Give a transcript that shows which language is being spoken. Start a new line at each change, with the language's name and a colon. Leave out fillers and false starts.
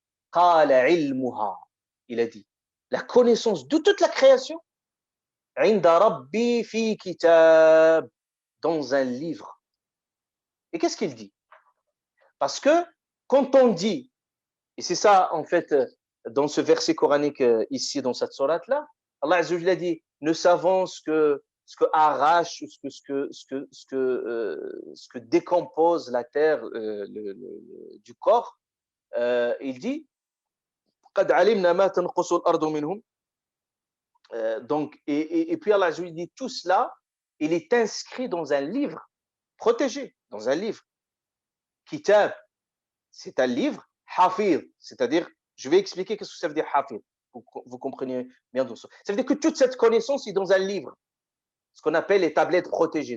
Arabic: Qala ilmuha.
French: Il a dit, la connaissance de toute la création,
Arabic: inda rabbi fi kitab,
French: dans un livre. Et qu'est-ce qu'il dit? Parce que quand on dit Et c'est ça, en fait, dans ce verset coranique, ici, dans cette sourate-là, Allah Azza wa Jalla dit, ne savons ce que arrache, ce que décompose la terre du corps. Il dit,
Arabic: قد علمنا ما تنقص الأرض منهم.
French: Donc, et puis Allah Azza wa Jalla dit, tout cela, il est inscrit dans un livre protégé, dans un livre. Kitab, c'est un livre. Hafid, c'est-à-dire, je vais expliquer qu'est-ce que ça veut dire hafid. Vous comprenez bien tout ça. Ça veut dire que toute cette connaissance est dans un livre, ce qu'on appelle les tablettes protégées.